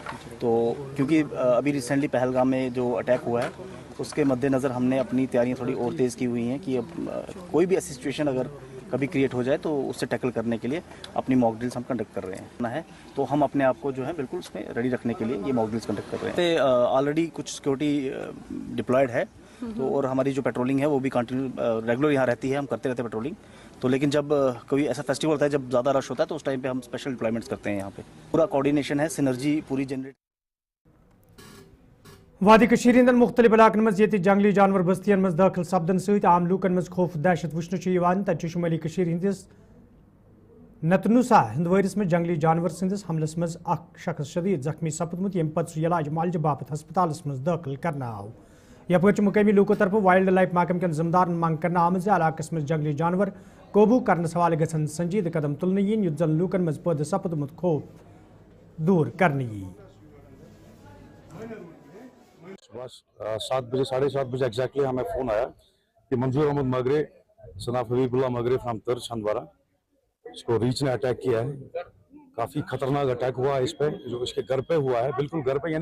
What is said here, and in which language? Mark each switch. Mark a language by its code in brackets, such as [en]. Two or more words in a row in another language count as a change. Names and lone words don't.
[hi] तो क्योंकि अभी रिसेंटली पहलगाम में जो अटैक हुआ है उसके मद्देनज़र हमने अपनी तैयारियाँ थोड़ी और तेज़ की हुई हैं कि अब कोई भी ऐसी सिचुएशन अगर कभी क्रिएट हो जाए तो उससे टैकल करने के लिए अपनी [en] mock drills [hi] हम कंडक्ट कर रहे हैं तो हम अपने आप को जो है बिल्कुल उसमें रेडी रखने के लिए ये [en] mock drills [hi] कंडक्ट कर रहे हैं। ऑलरेडी कुछ [en] security deployed [hi] है तो और हमारी जो पेट्रोलिंग है वो भी [en] continue regular [hi] यहाँ रहती है, हम करते रहते हैं पेट्रोलिंग। तो लेकिन जब कोई ऐसा फेस्टिवल होता है जब ज़्यादा रश होता है तो उस टाइम पे हम [en] special deployments [hi] करते हैं। यहाँ पे पूरा कोऑर्डिनेशन है, सिनर्जी पूरी जनरेट। [ks] वादी कशीर हिंदन मुख्तलिफ इलाकन मज ये जंगली जानवर बस्तियन मज दाखिल सपदन सहित आम लूकन मज खौफ दहशत वुचन तत शुमाली कशीर हिंदिस नतनुसा हिंदवरिस में जंगली जानवर संदिस हमलस मज अख शख्स शदीद जख्मी सपदमुत यम पत सह इलाज मालज बापत हस्पतालस मज दाखिल करना आव। यपर मुकामी लूको तरफ [en] wild life [ks] महकम कन जिम्मेदारन मांग करना आम इलाकस मज जंगली जानवर काबू करने हवाले गसन संजीद कदम तुलने यीन युत जन लूकन मज पद सपदमुत खौफ दूर करने यी। [hi] सुबह 7 बजे 7:30 बजे एग्जैक्टली हमें फ़ोन आया कि मंजूर अहमद मगरे सनाफ हबीबुल्लाह मगरे फ्राम तर छंदवारा, इसको रीच ने अटैक किया है। काफ़ी खतरनाक अटैक हुआ है इस पे, जो इसके घर पे हुआ है, बिल्कुल घर पे।